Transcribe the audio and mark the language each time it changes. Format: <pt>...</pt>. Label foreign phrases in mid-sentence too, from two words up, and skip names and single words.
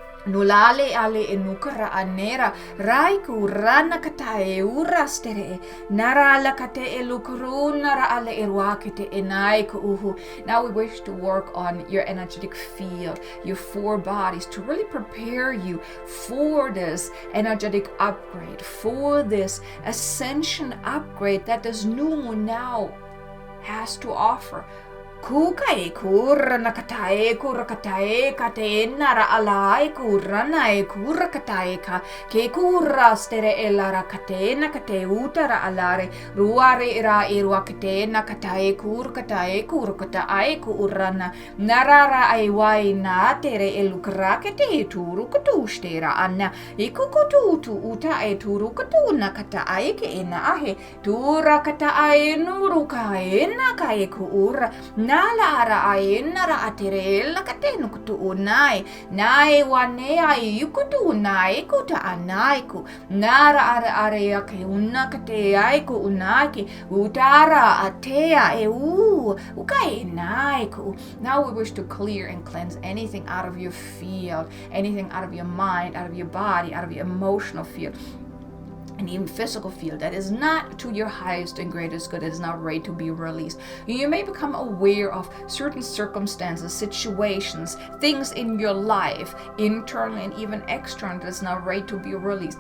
<en>Nulale ale enukara anera raiku rana katae urastere nara la kate elukru nara ale erwakete enaiku uhu. Now we wish to work on your energetic field, your four bodies, to really prepare you for this energetic upgrade, for this ascension upgrade that this new moon now has to offer. Kukai kurana katae kurakatae kate nara alai kurana kurakatae ka ke kura stere elara kate na kate utara alare ruare ra irwa kate na katae kurkatae kurkatae kurana narara ai wai na tere elukra kate turu kutustera anna ikukutu tu uta e turu kutuna katae ke ena ahe tura katae nurukae na kae kura nala ara ai nara atere la katenu kutu unai nai wane ai yukutu unai kuta anai ku nara ara are yake unakate ai ku unaki utara atea ukai nai ku. Now we wish to clear and cleanse anything out of your field, anything out of your mind, out of your body, out of your emotional field, and even physical field that is not to your highest and greatest good, that is not ready to be released. You may become aware of certain circumstances, situations, things in your life, internally and even externally, that is not ready to be released.</en>